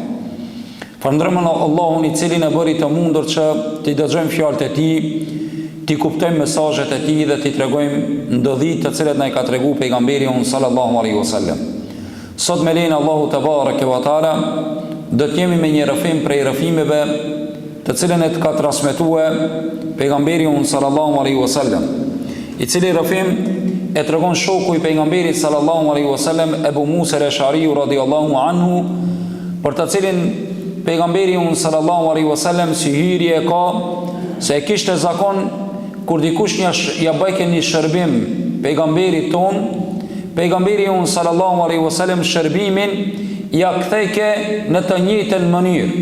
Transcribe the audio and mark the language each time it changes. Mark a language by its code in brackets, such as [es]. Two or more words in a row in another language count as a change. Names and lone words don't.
[sq] Falënderojmë Allahun i cili na bëri të mundur që t'i dëgjojmë fjalët e tij, t'i kuptojmë mesazhet e tij dhe t'i tregojmë ndodhitë të cilat na i ka treguar pejgamberi [ar] صلى الله عليه وسلم. [sq] Sot me lenin Allahu [ar] تبارك وتعالى [sq] do të jemi me një rrëfim prej rrëfimeve të cilën e ka transmetuar pejgamberi [ar] صلى الله عليه وسلم, [sq] i cili rrëfim e tregon shoku i pejgamberit [ar] صلى الله عليه وسلم [sq] Ebu Musa al-Ash'ari [ar] رضي الله عنه, [sq] për të cilin pejgamberi [ar] صلى الله عليه وسلم [sq] si hyrje ka se e kishte zakon kur dikush ja bëjke një shërbim pejgamberit ton, pejgamberi [ar] صلى الله عليه وسلم [sq] shërbimin ja kthejke në të njëjtën mënyrë.